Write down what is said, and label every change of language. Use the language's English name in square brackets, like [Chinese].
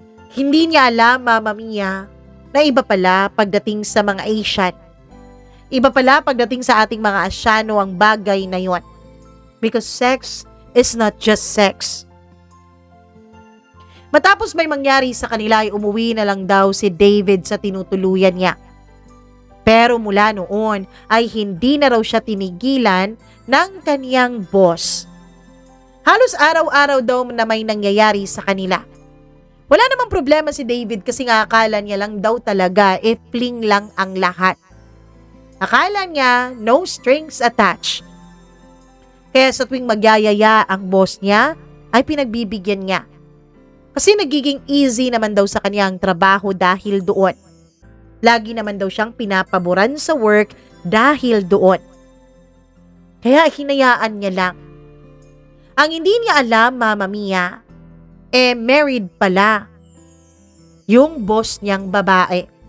[Filipino] Hindi niya alam, Mama Mia, na iba pala pagdating sa mga Asian. Iba pala pagdating sa ating mga Asyano ang bagay na yon. [English] Because sex is not just sex. [Filipino] Matapos may mangyari sa kanila ay umuwi na lang daw si David sa tinutuluyan niya. Pero mula noon ay hindi na raw siya tinigilan ng kaniyang boss. Halos araw-araw daw na may nangyayari sa kanila. Wala namang problema si David kasi nga akala niya lang daw talaga fling lang ang lahat. Akala niya [English] no strings attached. [Filipino] Kaya sa tuwing magyayaya ang boss niya ay pinagbibigyan niya. Kasi nagiging easy naman daw sa kanya ang trabaho dahil doon. Lagi naman daw siyang pinapaboran sa work dahil doon. Kaya hinayaan niya lang. Ang hindi niya alam, Mama Mia, married pala yung boss niyang babae.